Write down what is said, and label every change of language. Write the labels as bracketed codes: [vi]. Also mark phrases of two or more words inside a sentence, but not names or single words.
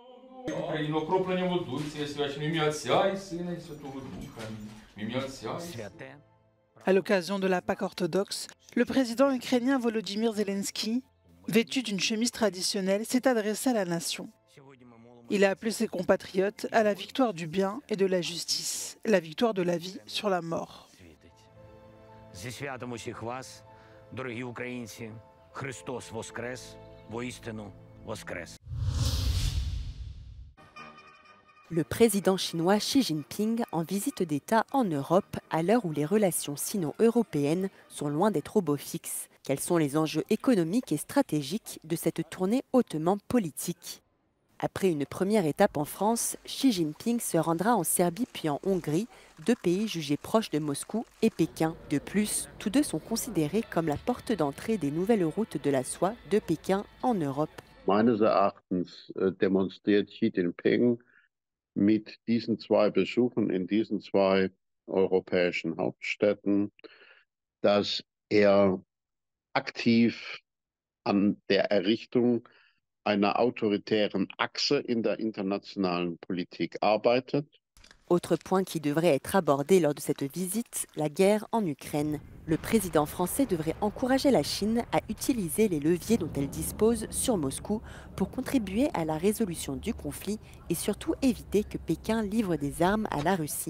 [fr] À l'occasion de la Pâque orthodoxe, le président ukrainien Volodymyr Zelensky, vêtu d'une chemise traditionnelle, s'est adressé à la nation. Il a appelé ses compatriotes à la victoire du bien et de la justice, la victoire de la vie sur la mort. [uk] Зі святом усіх вас, дорогі українці, Христос воскрес, воістину воскрес. [fr] Le président chinois Xi Jinping en visite d'État en Europe à l'heure où les relations sino-européennes sont loin d'être au beau fixe. Quels sont les enjeux économiques et stratégiques de cette tournée hautement politique ? Après une première étape en France, Xi Jinping se rendra en Serbie puis en Hongrie, deux pays jugés proches de Moscou et Pékin. De plus, tous deux sont considérés comme la porte d'entrée des nouvelles routes de la soie de Pékin en Europe. [de] Meines Erachtens demonstriert Xi Jinping mit diesen zwei Besuchen in diesen zwei europäischen Hauptstädten, dass aktiv an der Errichtung einer autoritären Achse in der internationalen Politik arbeitet. [fr] Autre point qui devrait être abordé lors de cette visite, la guerre en Ukraine. Le président français devrait encourager la Chine à utiliser les leviers dont elle dispose sur Moscou pour contribuer à la résolution du conflit et surtout éviter que Pékin livre des armes à la Russie.